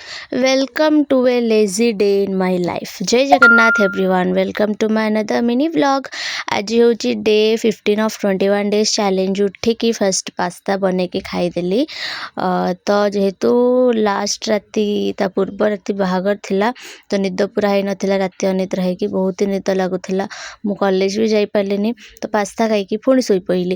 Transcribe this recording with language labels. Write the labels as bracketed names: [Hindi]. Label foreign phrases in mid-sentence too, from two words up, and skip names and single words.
[English] Welcome to a lazy day in my life. Jai Jagannath everyone. Welcome to my another mini vlog. [Odia] ଆଜି ହେଉଛି [English] day 15 of 21 days challenge. [Odia] ଉଠିକି ଫାର୍ଷ୍ଟ ପାସ୍ତା ବନେଇକି ଖାଇଦେଲି। ତ ଯେହେତୁ ଲାଷ୍ଟ ରାତି ତା ପୂର୍ବ ରାତି ବାହାଘର ଥିଲା ତ ନିଦ ପୁରା ହେଇନଥିଲା, ରାତି ଅନିଦ୍ରା ହେଇକି ବହୁତ ନିଦ ଲାଗୁଥିଲା। ମୁଁ କଲେଜ ବି ଯାଇପାରିଲିନି ତ ପାସ୍ତା ଖାଇକି ପୁଣି ଶୋଇପଡ଼ିଲି।